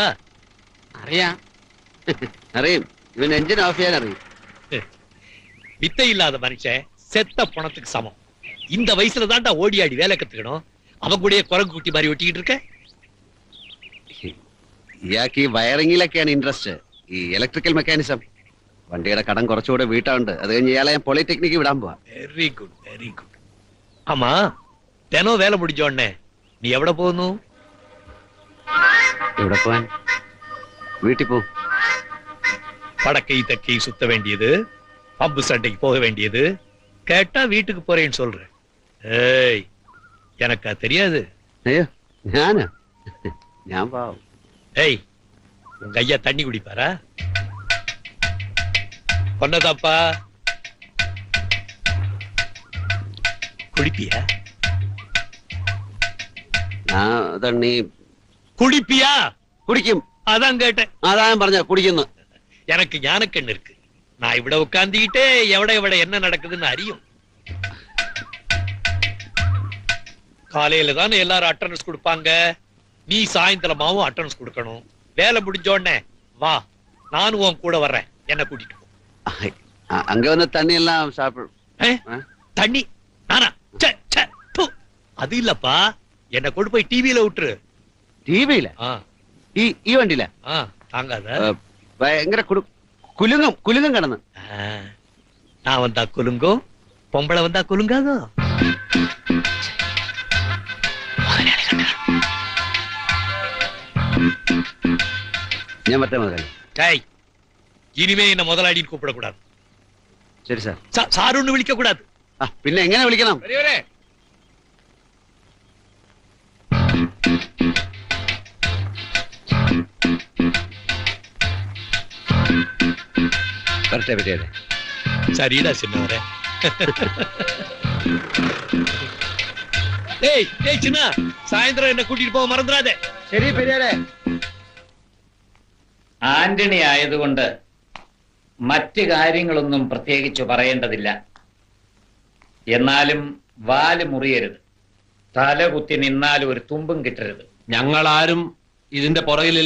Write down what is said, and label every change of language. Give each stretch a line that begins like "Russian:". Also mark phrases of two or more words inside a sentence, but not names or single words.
Malayalam: അറിയാം. അറിയും. ഇവൻ
English: engine off
Malayalam: ചെയ്യാൻ അറിയും.
Tamil: வித்தை இல்லாத மனுஷன் செத்த பணத்துக்கு சமம். இந்த வயசுல தான்டா ஓடி ஆடி வேலை கத்துக்கணும். அவன் கூடயே குரங்கு குட்டி மாதிரி ஒட்டிக்கிட்டு இருக்க.
Malayalam: ഇയാൾക്ക് ഈ വയറിങ്ങിലൊക്കെയാണ് ഇൻട്രസ്റ്റ്. ഈ
English: electrical mechanism.
Malayalam: വണ്ടിയുടെ കടം കുറച്ചുകൂടെ വീട്ടാണ്ട്. അത് കഴിഞ്ഞ് ഇയാളെ ഞാൻ പോളിടെക്നിക്ക് വിടാൻ പോവാ.
English: very good very good.
Tamil: ஆமா தினம் வேலை முடிஞ்ச உடனே நீ எവിടെ போகணும்?
Malayalam: എവിടെ പോവാൻ? വീട്ടിൽ പോവും.
Tamil: வடக்கை தெற்கை சுத்த வேண்டியது, பம்பு சண்டைக்கு போக வேண்டியது. கேட்டா வீட்டுக்கு போறேன்னு சொல்றேன். ஏய் எனக்கா தெரியாது.
Malayalam: അയ്യോ ഞാനാ? ഞാൻ പാവം.
Tamil: ஏய் உங்க ஐயா தண்ணி குடிப்பாரா? பொன்னதாப்பா குடிப்பியா?
Malayalam: ഞാൻ തണ്ണി
Tamil: குடிப்பியா?
Malayalam: കുടിക്കും.
Tamil: அதான் கேட்டேன்.
Malayalam: അതാ ഞാൻ പറഞ്ഞ കുടിക്കുന്നു.
Tamil: எனக்கு ஞானக்கண்ணு இருக்கு. நான் இவ்வளவு உட்கார்ந்துகிட்டே எவட என்ன நடக்குதுன்னு அறியும். காலையில தானே எல்லாரும் அட்டெண்டன்ஸ் கொடுப்பாங்க. நீ சாயந்தரமாவும் அட்டெண்டன்ஸ் கொடுக்கணும். வேலை முடிஞ்ச உடனே வா, நானும் உன் கூட வர்றேன். என்ன கூட்டிட்டு போ. அங்க வந்து தண்ணி எல்லாம் சாப்பிடும். தண்ணி நானா? ச்சே, ச்சே, ப்பு. அது இல்லப்பா, என்ன கொண்டு போய் டிவியில விட்டுரு. டிவியில?
Malayalam: ഈ വണ്ടിയില?
Tamil: தாங்காத.
Malayalam: ഭയങ്കര കുലുങ്ങും കുലുങ്ങും കിടന്ന്.
Tamil: நான் வந்தா குலுங்கும், பொம்பளை வந்தா குலுங்காதோ?
Malayalam: ഞാൻ മറ്റേ മുതലാളി.
Tamil: டேய், இனிமே என்ன முதலாளின்னு கூப்பிடக்கூடாது.
Malayalam: ശരി സാർ.
Tamil: சாருன்னு விളിக்க கூடாது.
Malayalam: പിന്നെ എങ്ങനെ വിളിക്കണം? വരട്ടെ പറ്റിയതെ.
Tamil: சரிடா சின்னவரே. டேய் டேய் சின்ன, சாயந்தரம் என்ன கூட்டிட்டு போக மறந்துடாதே.
Malayalam: ശരി പെരിയാരെ. ആന്റണി ആയതുകൊണ്ട് മറ്റ് കാര്യങ്ങളൊന്നും പ്രത്യേകിച്ച് പറയേണ്ടതില്ല. എന്നാലും വാല് മുറിയരുത്. തല കുത്തി നിന്നാലും ഒരു തുമ്പും കിട്ടരുത്. ഞങ്ങളാരും ഇതിന്റെ പുറകിലില്ല.